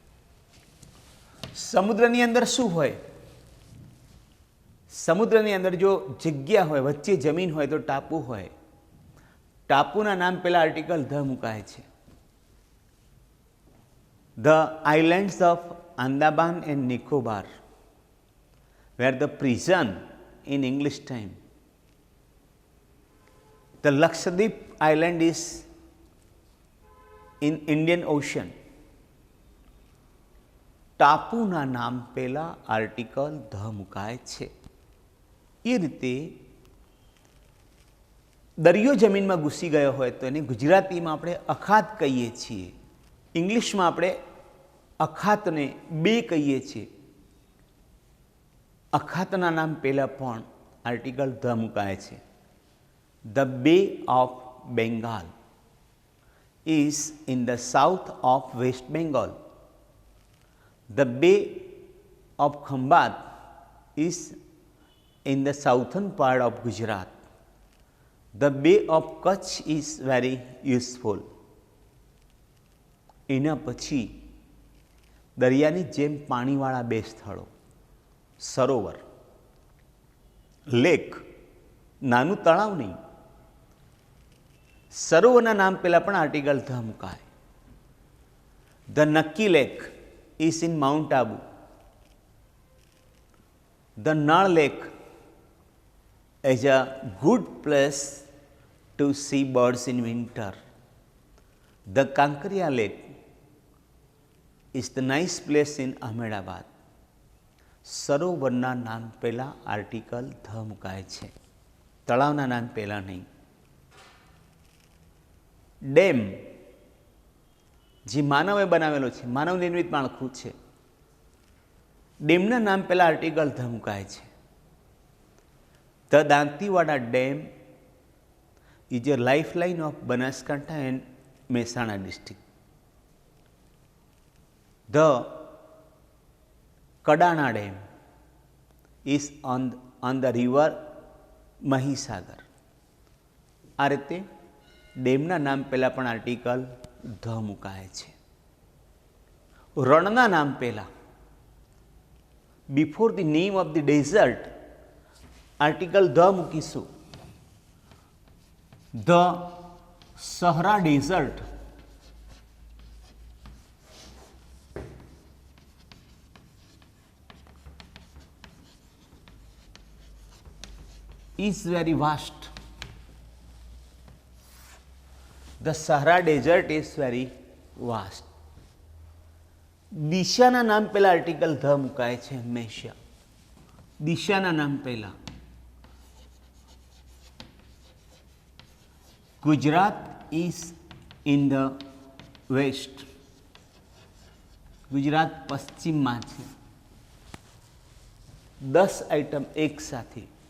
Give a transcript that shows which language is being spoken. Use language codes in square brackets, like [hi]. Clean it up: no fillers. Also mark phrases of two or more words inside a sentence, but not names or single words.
[gu] સમુદ્રની અંદર શું હોય? સમુદ્રની અંદર જો જગ્યા હોય, વચ્ચે જમીન હોય તો ટાપુ હોય. ટાપુના નામ પહેલાં [en] article the [gu] મુકાય છે. [en] the islands of Andaman and Nicobar, where the prison in English time. The Lakshadweep island is in Indian Ocean. [gu] ટાપુના નામ પહેલાં [en] article the [gu] મુકાય છે. એ રીતે દરિયો જમીનમાં ઘૂસી ગયો હોય તો એને ગુજરાતીમાં આપણે અખાત કહીએ છીએ, ઇંગ્લિશમાં આપણે અખાતને બે કહીએ છીએ. અખાતના નામ પહેલાં પણ [en] article the [gu] મુકાય છે. [en] the Bay of Bengal is in the south of West Bengal. The Bay of Khambat is in the southern part of Gujarat. The Bay of Kutch is very useful. [gu] એના પછી દરિયાની જેમ પાણીવાળા બે સ્થળો, સરોવર, લેક, નાનું તળાવ નહીં, સરોવરના નામ પહેલાં પણ [en] article the [gu] મુકાય. [en] the Nakki lake is in Mount Abu. the Nal lake is a good place to see birds in winter. The Kankaria lake is the nice place in Ahmedabad. [gu] સરોવરના નામ પહેલાં [en] article the [gu] મુકાય છે, તળાવના નામ પહેલાં નહીં. ડેમ જે માનવે બનાવેલો છે, માનવ નિર્મિત માળખું છે, ડેમના નામ પહેલાં [en] article the [gu] મુકાય છે. [en] the Dantiwada dam is a lifeline of Banaskantha and Mehsana district. The Kadana dam is on the river Mahisagar. [gu] આ રીતે ડેમના નામ પહેલાં પણ [en] article the [gu] મુકાય છે. રણના નામ પહેલાં, [en] before the name of the desert, article the [gu] મૂકીશું. [en] the Sahara desert is very vast. The Sahara desert is very vast. [gu] દિશાના નામ પહેલા [en] article the [gu] મુકાય છે હંમેશા. દિશાના નામ પહેલા. [en] Gujarat is in the west. [gu] ગુજરાત પશ્ચિમમાં છે. 10 આઇટમ એક સાથે.